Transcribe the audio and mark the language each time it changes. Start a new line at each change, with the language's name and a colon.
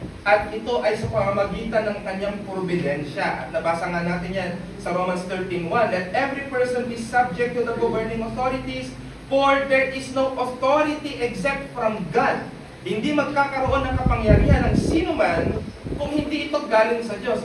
Filipino: At ito ay sa pamamagitan ng kanyang providensya. At nabasa nga natin yan sa Romans 13:1.
English: Let every person be subject to the governing authorities, for there is no authority except from God.
Filipino: Hindi magkakaroon ng kapangyarihan ng sino man kung hindi ito galing sa Diyos.